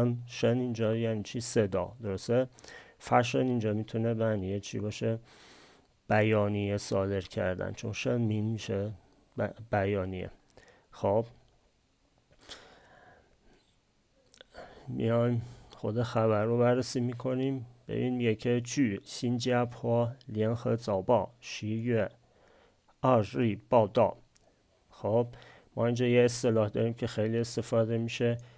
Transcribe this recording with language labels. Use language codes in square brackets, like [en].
[fa] شن اینجا یعنی چی؟ صدا. درسته؟ فشن اینجا میتونه معنی چی باشه؟ بیانیه صادر کردن، چون شن مین میشه بیانیه. خب میایم خود خبر رو بررسی میکنیم. ببین میگه که [zh] 据新加坡联合早报11月2日报道. [fa] خب ما اینجا یه اصطلاح داریم که خیلی استفاده میشه.